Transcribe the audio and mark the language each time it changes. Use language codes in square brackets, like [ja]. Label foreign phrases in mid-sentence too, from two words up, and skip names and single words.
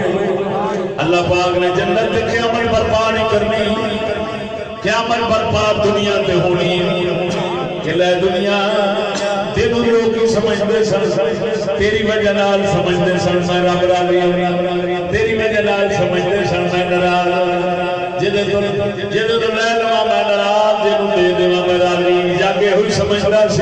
[pa] اللہ پاک نے جنت کے قیامت برپا نہیں کرنی، قیامت برپا دنیا تے ہونی کہ لے دنیا تینوں لوگ ہی سمجھتے سن، تیری وجہ نال سمجھتے سن میں رب راضی، تیری وجہ نال سمجھتے سن میں ناراض، جدے تو لے لواں میں ناراض، جدوں دے دیواں میں راضی، جاگے ہوئی سمجھدا سی۔